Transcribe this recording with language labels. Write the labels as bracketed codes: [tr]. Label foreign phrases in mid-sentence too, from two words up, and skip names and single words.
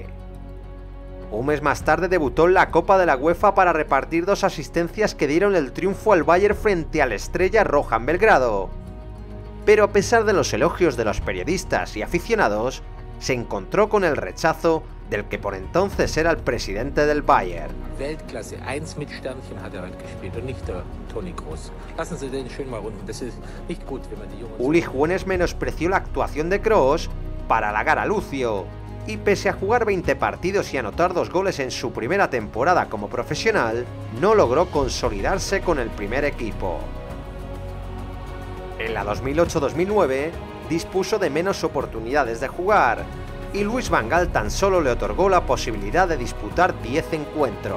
[es] Un mes más tarde debutó en la Copa de la UEFA para repartir 2 asistencias que dieron el triunfo al Bayern frente al Estrella Roja en Belgrado. Pero a pesar de los elogios de los periodistas y aficionados, se encontró con el rechazo del que por entonces era el presidente del Bayern. [de] Weltklasse 1 mit Sternchen hat heute gespielt und nicht der Toni Kroos. Lassen Sie den schön mal runden. Das ist nicht gut, wenn man die Jungen. [es] Uli Juenes menospreció la actuación de Kroos para halagar a Lucio, y pese a jugar 20 partidos y anotar 2 goles en su primera temporada como profesional, no logró consolidarse con el primer equipo. En la 2008-2009 dispuso de menos oportunidades de jugar, y Luis van Gaal tan solo le otorgó la posibilidad de disputar 10 encuentros.